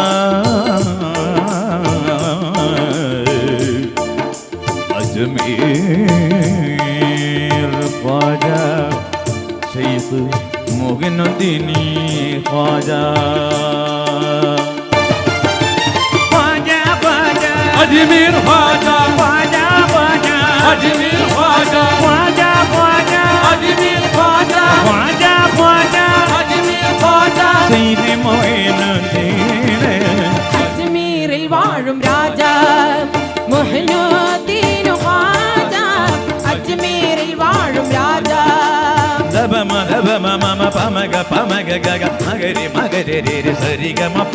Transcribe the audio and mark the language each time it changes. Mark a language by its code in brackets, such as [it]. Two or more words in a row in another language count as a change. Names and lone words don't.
[ml] അജ്മീർ ഖ്വാജ ശൈഖ് മുഈനുദ്ദീൻ ഖ്വാജ [hi] अजमेर ख्वाजा ख्वाजा ख्वाजा अजमेर ख्वाजा ख्वाजा ख्वाजा अजमेर ख्वाजा ख्वाजा ख्वाजा अजमेर ख्वाजा [ml] സയ്യിദ് മുഈനുദ്ദീൻ അജ്മീരിൽ വാഴും രാജ മുഹ്നുദ്ദീൻ ഖാജ അജ്മീരിൽ വാഴും രാജ ദബമ ദബമ മമ പമഗ പമഗ ഗഗ മഗരി മഗരി രി സരി ഗ മപ